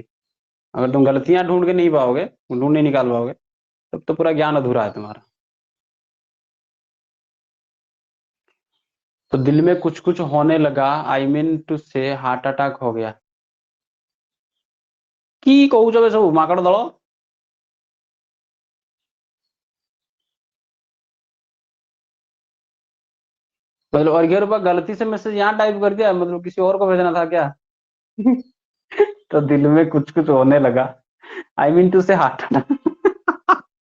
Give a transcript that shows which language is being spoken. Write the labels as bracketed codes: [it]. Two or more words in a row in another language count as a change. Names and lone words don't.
[hi] अगर तुम गलतियां ढूंढ के नहीं पाओगे, ढूंढ नहीं निकाल पाओगे, तब तो पूरा ज्ञान अधूरा है तुम्हारा। तो दिल में कुछ कुछ होने लगा, [en] I mean to say heart attack [hi] हो गया। [or] की कହୁଛ ବେ ସବୁ ମାଙ୍କଡ ଦଳ? [hi] मतलब और ये रुपया गलती से मैसेज यहाँ टाइप कर दिया, मतलब किसी और को भेजना था क्या? तो दिल में कुछ कुछ होने लगा, [en] I mean to say heart attack.